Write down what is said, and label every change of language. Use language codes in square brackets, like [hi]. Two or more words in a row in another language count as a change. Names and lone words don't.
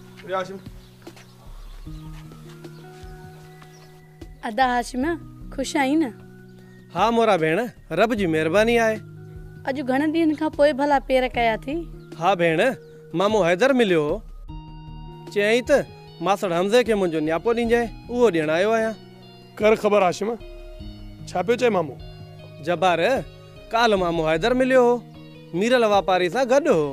[sd] अदा हाशिमा खुश आई न? हाँ मोरा भेण, रब जी मेहरबानी आहे। अॼु घणे ॾींहंनि खां पोइ भला पेर कया थी? हाँ भेण, मामो हैदर मिलियो हो, चयईं त मासड़ हमज़े खे मुंहिंजो न्यापो ॾिजांइ, उहो ॾियण आयो आहियां। कर ख़बर हाशिमा, छा पियो चए मामो? जबार, काल मामो हैदर मिलियो हो, मीरल वापारी सां गॾु हो।